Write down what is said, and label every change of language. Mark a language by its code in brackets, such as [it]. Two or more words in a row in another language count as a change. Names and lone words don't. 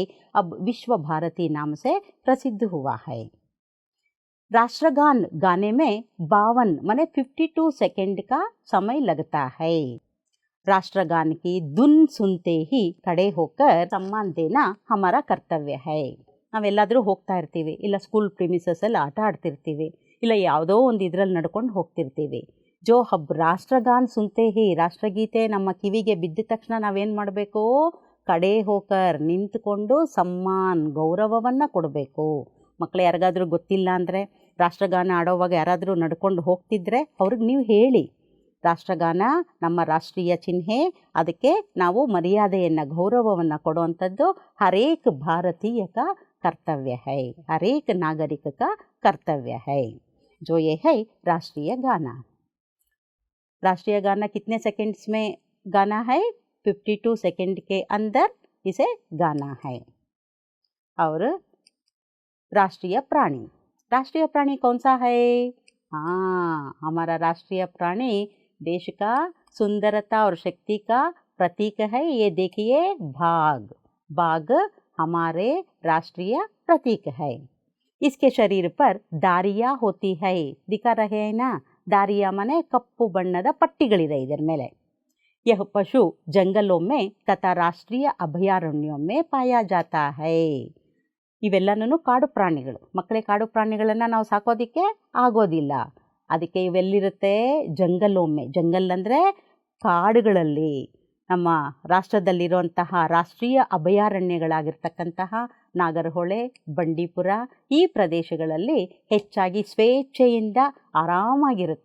[hi] अब विश्व भारती नाम से प्रसिद्ध हुआ है. राष्ट्रगान गाने में 52 माने 52 सेकंड का समय लगता है. राष्ट्रगान की धुन सुनते ही खड़े होकर सम्मान देना हमारा कर्तव्य है. [kn] ನಾವೆಲ್ಲಾದರೂ ಹೋಗ್ತಾ ಇರ್ತೀವಿ, ಇಲ್ಲ ಸ್ಕೂಲ್ ಪ್ರಿಮಿಸಸ್ಸಲ್ಲಿ ಆಟ ಆಡ್ತಿರ್ತೀವಿ, ಇಲ್ಲ ಯಾವುದೋ ಒಂದು ಇದರಲ್ಲಿ ನಡ್ಕೊಂಡು ಹೋಗ್ತಿರ್ತೀವಿ. [hi] जो हब राष्ट्रगान सुनते ही, [kn] ರಾಷ್ಟ್ರಗೀತೆ ನಮ್ಮ ಕಿವಿಗೆ ಬಿದ್ದ ತಕ್ಷಣ ನಾವೇನು ಮಾಡಬೇಕು? [hi] खड़े होकर [kn] ನಿಂತುಕೊಂಡು ಸಮ್ಮಾನ್ ಗೌರವವನ್ನು ಕೊಡಬೇಕು. ಮಕ್ಕಳು ಯಾರಿಗಾದರೂ ಗೊತ್ತಿಲ್ಲ ಅಂದರೆ, ರಾಷ್ಟ್ರಗಾನ ಆಡೋವಾಗ ಯಾರಾದರೂ ನಡ್ಕೊಂಡು ಹೋಗ್ತಿದ್ರೆ ಅವ್ರಿಗೆ ನೀವು ಹೇಳಿ, ರಾಷ್ಟ್ರಗಾನ ನಮ್ಮ ರಾಷ್ಟ್ರೀಯ ಚಿಹ್ನೆ, ಅದಕ್ಕೆ ನಾವು ಮರ್ಯಾದೆಯನ್ನು ಗೌರವವನ್ನು ಕೊಡುವಂಥದ್ದು [hi] हरेक भारतीय का कर्तव्य है, हर एक नागरिक का कर्तव्य है. जो ये है राष्ट्रीय गाना. राष्ट्रीय गाना कितने सेकंड्स में गाना है? 52 सेकंड के अंदर इसे गाना है. और राष्ट्रीय प्राणी कौन सा है? हाँ, हमारा राष्ट्रीय प्राणी देश का सुंदरता और शक्ति का प्रतीक है. ये देखिए, बाघ हमारे राष्ट्रीय प्रतीक है. इसके शरीर पर दारियाँ होती है. दिखा रहे हैं ना? दारियाँ माने [kn] ಕಪ್ಪು ಬಣ್ಣದ ಪಟ್ಟಿಗಳಿದೆ ಇದರ ಮೇಲೆ. [hi] यह पशु जंगलों में तथा राष्ट्रीय अभयारण्यों में पाया जाता है. [kn] ಇವೆಲ್ಲನೂ ಕಾಡು ಪ್ರಾಣಿಗಳು. ಮಕ್ಕಳೇ, ಕಾಡು ಪ್ರಾಣಿಗಳನ್ನು ನಾವು ಸಾಕೋದಕ್ಕೆ ಆಗೋದಿಲ್ಲ. ಅದಕ್ಕೆ ಇವೆಲ್ಲಿರುತ್ತೆ? ಜಂಗಲೊಮ್ಮೆ. ಜಂಗಲ್ ಅಂದರೆ ಕಾಡುಗಳಲ್ಲಿ. ನಮ್ಮ ರಾಷ್ಟ್ರದಲ್ಲಿರುವಂತಹ ರಾಷ್ಟ್ರೀಯ ಅಭಯಾರಣ್ಯಗಳಾಗಿರ್ತಕ್ಕಂತಹ ನಾಗರಹೊಳೆ, ಬಂಡೀಪುರ ಈ ಪ್ರದೇಶಗಳಲ್ಲಿ ಹೆಚ್ಚಾಗಿ ಸ್ವೇಚ್ಛೆಯಿಂದ ಆರಾಮಾಗಿರುತ್ತೆ.